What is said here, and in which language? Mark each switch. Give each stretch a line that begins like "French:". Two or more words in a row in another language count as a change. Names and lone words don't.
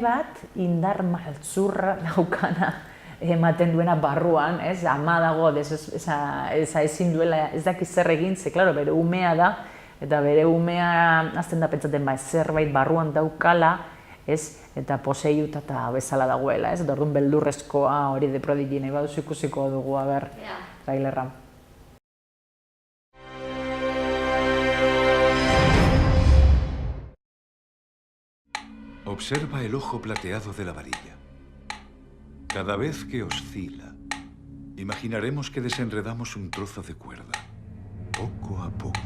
Basque: bat indar maltzurra daukana ematen duena barruan, ama dago, ezin duela, ez dakiz zer egin, ze, klaro, bere umea da, eta bere umea azten da pentsaten zerbait barruan daukala, eta poseiuta eta bezala dagoela, eta orduan beldurrezkoa hori The Prodigy nahi baduzu ikusiko dugu, trailerra.
Spanish: Observa el ojo plateado de la varilla. Cada vez que oscila, imaginaremos que desenredamos un trozo de cuerda, poco a poco.